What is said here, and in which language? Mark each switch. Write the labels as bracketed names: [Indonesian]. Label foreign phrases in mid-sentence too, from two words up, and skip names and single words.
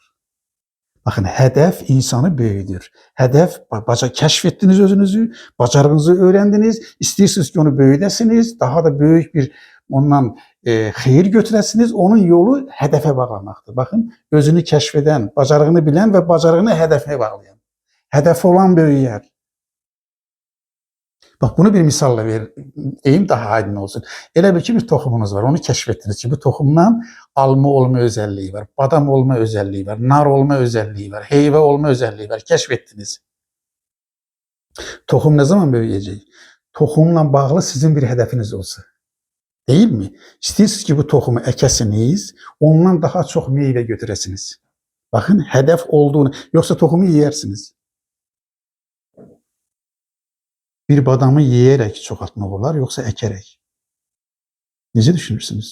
[Azerbaijani] Bakın, hədəf insanı böyüdür. Hədəf, kəşf etdiniz özünüzü, bacarığınızı öyrəndiniz, istəyirsiniz ki, onu böyüdəsiniz, daha da böyük bir ondan xeyir götürəsiniz, onun yolu hədəfə bağlamaqdır. Bakın, özünü kəşf edən, bacarığını bilən və bacarığını hədəfə bağlayan. Hədəfi olan böyüyər. Bak bunu bir misalla deyim daha aydın olsun. Elə bir ki bir toxumunuz var. Onu kəşf etdiniz ki bu toxumdan alma olma özelliği var, badam olma özelliği var, nar olma özelliği var, heyve olma özelliği var. Kəşf etdiniz. Toxum ne zaman böyüyəcək? Toxumla bağlı sizin bir hədəfiniz olsa. [Turkish] Değil mi? [Azerbaijani] İstəyirsiniz ki bu toxumu əkəsiniz, ondan daha çox meyvə götürəsiniz. Bakın hədəf olduğunu, yoksa toxumu yeyersiniz. Bir badamı yiyerek çoxaltmaq olar, yoksa əkerək?